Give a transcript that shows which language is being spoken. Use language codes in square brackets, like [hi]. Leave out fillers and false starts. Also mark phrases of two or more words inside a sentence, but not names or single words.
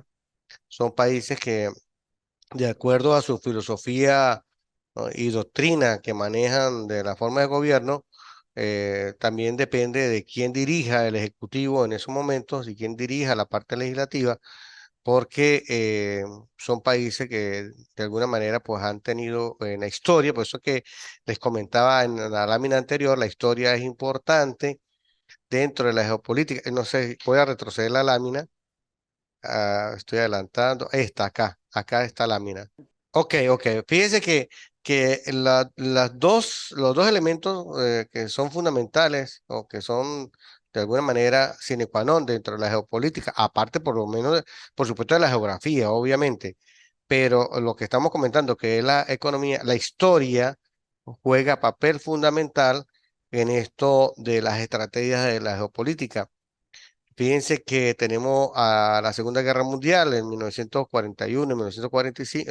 [es] Son países que, de acuerdo a su filosofía, ¿no?, y doctrina que manejan de la forma de gobierno, también depende de quién dirija el ejecutivo en esos momentos y quién dirija la parte legislativa, porque son países que de alguna manera pues han tenido en la historia, por eso que les comentaba en la lámina anterior, la historia es importante dentro de la geopolítica. No sé, voy a retroceder la lámina. Estoy adelantando. Está acá, acá está la lámina. Ok, ok. Fíjese que los dos elementos que son fundamentales o que son de alguna manera [la] sine qua non [es] dentro de la geopolítica, aparte por lo menos, por supuesto, de la geografía, obviamente, pero lo que estamos comentando, que es la economía, la historia juega papel fundamental en esto de las estrategias de la geopolítica. Fíjense que tenemos a la Segunda Guerra Mundial en 1941, en 1945.